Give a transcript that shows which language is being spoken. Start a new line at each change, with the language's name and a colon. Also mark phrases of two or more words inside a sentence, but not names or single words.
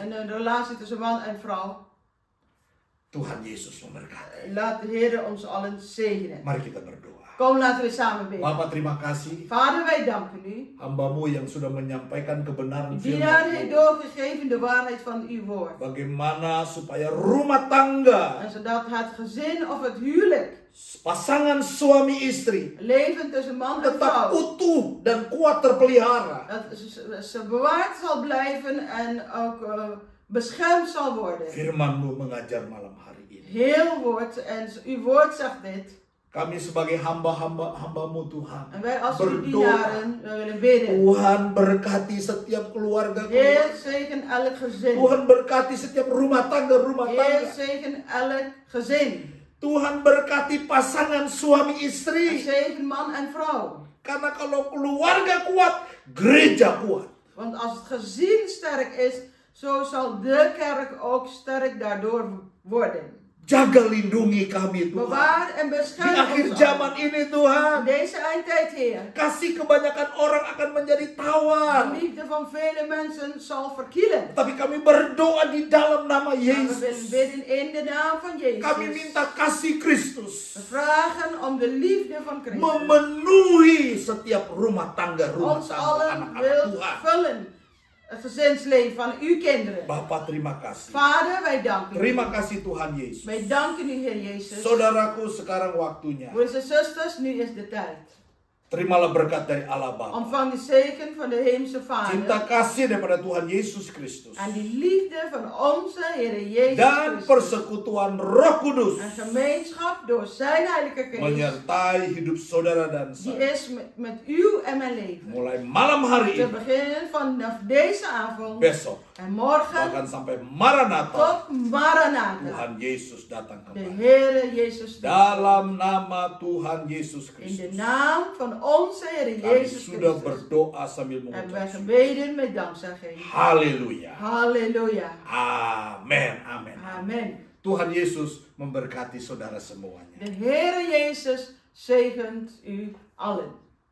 Dutch: en een relatie tussen man en vrouw.
Indonesian: Tuhan Yesus memberkati.
Dutch: Laat de Heer ons allen zegenen.
Indonesian: Mari kita berdoa.
Dutch: Kom, laten we samen bidden.
Indonesian: Bapak terima kasih
Dutch: Vader, wij danken u.
Indonesian: hamba-Mu yang sudah menyampaikan kebenaran
Dutch: Die dienaar
Indonesian: firman-Mu.
Dutch: heeft doorgegeven de waarheid van uw woord.
Indonesian: Bagaimana supaya rumah tangga,
Dutch: En zodat het gezin of het huwelijk,
Indonesian: pasangan suami istri
Dutch: leven tussen man en
Indonesian: tetap
Dutch: vrouw,
Indonesian: utuh dan kuat terpelihara.
Dutch: dat ze bewaard zal blijven en ook beschermd zal worden.
Indonesian: Firman-Mu mengajar malam hari ini.
Dutch: Heel woord, en uw woord zegt dit.
Indonesian: Kami sebagai hamba-Mu Tuhan
Dutch: En wij als uw
Indonesian: berdoa,
Dutch: dienaren, we willen bidden.
Indonesian: Tuhan berkati setiap keluarga.
Dutch: Heer, zegen elk gezin.
Indonesian: Tuhan berkati setiap rumah tangga.
Dutch: Heer, zegen elk gezin.
Indonesian: Tuhan berkati pasangan suami
Dutch: En
Indonesian: istri.
Dutch: zegen man en vrouw.
Indonesian: Karena kalau keluarga kuat, gereja kuat.
Dutch: Want als het gezin sterk is, zo zal de kerk ook sterk daardoor worden.
Indonesian: Jaga lindungi kami Tuhan.
Dutch: Bewaar en
Indonesian: Di
Dutch: bescherm
Indonesian: akhir
Dutch: ons
Indonesian: zaman
Dutch: allen.
Indonesian: ini
Dutch: In
Indonesian: Tuhan,
Dutch: deze eindtijd, Heer.
Indonesian: kasih kebanyakan orang akan menjadi
Dutch: De
Indonesian: tawar.
Dutch: liefde van vele mensen zal verkielen.
Indonesian: Tapi kami berdoa di dalam nama
Dutch: Maar we willen
Indonesian: Yesus.
Dutch: bidden in de naam van Jezus.
Indonesian: Kami minta kasih Kristus
Dutch: We vragen om de liefde van Christus.
Indonesian: memenuhi setiap rumah tangga
Dutch: Ons
Indonesian: tangga
Dutch: allen
Indonesian: anak-anak
Dutch: wil
Indonesian: Tuhan.
Dutch: vullen. Het gezinsleven van uw kinderen.
Indonesian: Bapak terima kasih.
Dutch: Vader, wij danken u.
Indonesian: Terima kasih Tuhan Yesus.
Dutch: Wij danken u, Heer Jezus.
Indonesian: Saudaraku, sekarang waktunya.
Dutch: Broers en zusters, nu is de tijd.
Indonesian: Terimalah berkat dari Allah Bapa.
Dutch: Ontvang de zegen van de Hemelse
Indonesian: Cinta
Dutch: Vader.
Indonesian: kasih daripada Tuhan Yesus Kristus.
Dutch: En die liefde van onze Heer Jezus
Indonesian: Dan
Dutch: Christus.
Indonesian: persekutuan Roh Kudus
Dutch: En gemeenschap door zijn Heilige Geest.
Indonesian: menyertai hidup saudara dan
Dutch: Die
Indonesian: saya.
Dutch: is met uw en mijn leven.
Indonesian: Mulai malam hari
Dutch: Te
Indonesian: ini,
Dutch: beginnen vanaf deze avond.
Indonesian: besok,
Dutch: En morgen
Indonesian: bahkan sampai Maranatha,
Dutch: tot Maranatha.
Indonesian: Tuhan Yesus datang
Dutch: De
Indonesian: kembali.
Dutch: Heere Jezus.
Indonesian: Dalam nama Tuhan Yesus
Dutch: In de
Indonesian: Kristus.
Dutch: naam van onze Heer
Indonesian: Kami
Dutch: Jezus
Indonesian: sudah
Dutch: Christus.
Indonesian: berdoa sambil
Dutch: Hebben wij
Indonesian: mengucap syukur.
Dutch: gebeden met dankzegging.
Indonesian: Haleluya.
Dutch: Halleluja.
Indonesian: Amin. Amin.
Dutch: Amen.
Indonesian: Tuhan Yesus memberkati saudara semuanya.
Dutch: De Heere Jezus zegent u allen.